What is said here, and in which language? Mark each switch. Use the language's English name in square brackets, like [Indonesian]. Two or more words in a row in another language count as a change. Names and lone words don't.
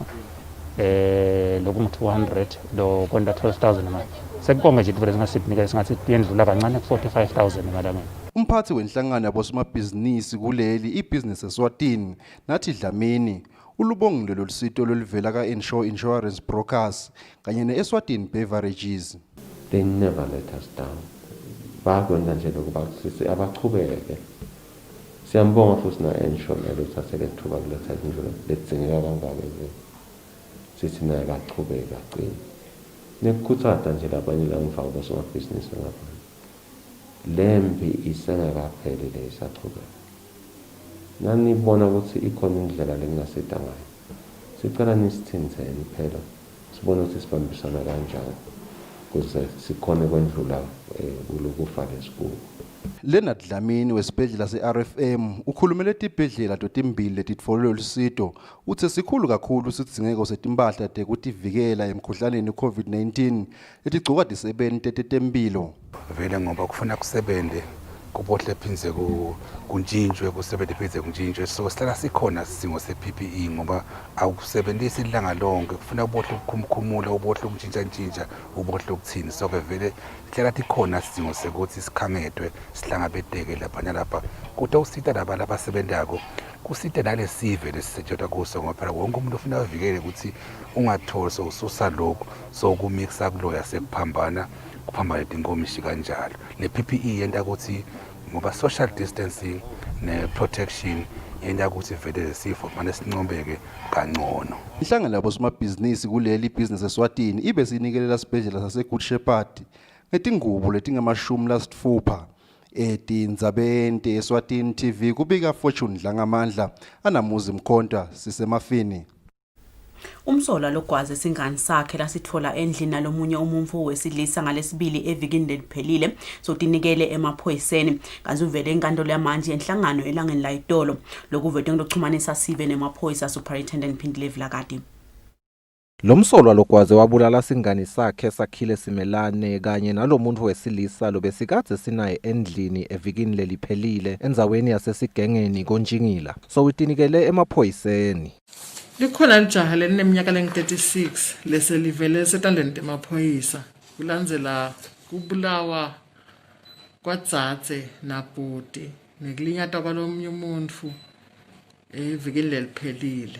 [Swati] Loku 200 lo konda 12,000 manje. Sekukonge nje into lesingasinikeza singathi yendlula kancane 45,000 emalangeni. Umphathi wenhlangano yabosomabhizinisi kuleli ibhizinisi eSwatini nathi Dlamini ulubongile lolu sito loluvela ka-Insure Insurance Brokers kanye ne-Eswatini Beverages. [English] They never let us down. [Swati] Bakwenza nje lokuba sisi abachubeke. Siyambonga futhi na-Insure luthathele ithuba kuletha indlela ledzingeka kangaka nje. Sithi naye bachubeka qini. Nekukhuthaza nje labanye la ngifaka bosomabhizinisi ngapha. Lempi isengakapheli lesachubeka. Nanibona ukuthi ikhona indlela lengasida ngayo. Sicela nisithinzeni phela. Sibone ukuthi sibambisana kanjani. ukuze sikhone kwendlula kulokufa lesigugu. Leonard Dlamini wesibhedlela se-RFM ukhulumele tibhedlela totimbili letitfolelwe lusito uthe sikhulu kakhulu sidingeko setimpahla tekutivikela emkhuhlaneni COVID-19 letigcoka tisebenti tetempilo. Vele ngoba kufuna kusebente kubohle phinze kuntshintshwe kusebente phinze kuntshintshwe so sihlala sikhona isidingo se-PPE ngoba awukusebenzisi ilanga lonke kufuna ubohle ukukhumkhumula ubohle ukuntshintsha ubohle ukuthini so ke vele sihlala tikhona isidingo sekuthi sikhangedwe sihlangabeteke lapha nalapha kuthi usita laba abasebentako kusite nalesive lesisetshenziswa kuso ngoba phela wonke umuntu ufuna avikele ukuthi ungatholi so ususa lokho so ukumixa kuloya sekuphambana kuphambana tinkomishi kanjalo le PPE yenta ukuthi ngoba [English] social distancing [Swati] ne protection yenta ukuthi vele lesifo manje sincombeke kangcono. Inhlangano labo somabhizinisi kuleli business Eswatini ibe sinikelela sibhedlela sase Good Shepherd ngetingubo letingamashumi etindzabeni Eswatini TV kubika Fortune Dlangamandla anamuzi Mkhonta sisemafini. Umsola logwaze singani sakhe lasithola endlini nalomunye umumfu wesilisa ngalesibili evikini leliphelile sotinikele emaphoyiseni kanti uvele enkantolo yamanje enhlangano elangeni la itolo lokuvete ngilokuxhumanisa sibe nemaphoyisa Superintendent Phindile Vlakati. Lomsolwa logwaze wabulala singani sakhe sakhile simelane kanye nalomuntu wesilisa lobesikade sinaye endlini evikini leliphelile endzaweni yasesigengeni konjingila so utinikele emaphoyiseni. Likhona lijaha leneminyaka lengu-36 leselivele setandleni temaphoyisa kulandzela kubulawa kwadzadze nabhuti nekulinyata kwalomunye umuntfu evikini leliphelile.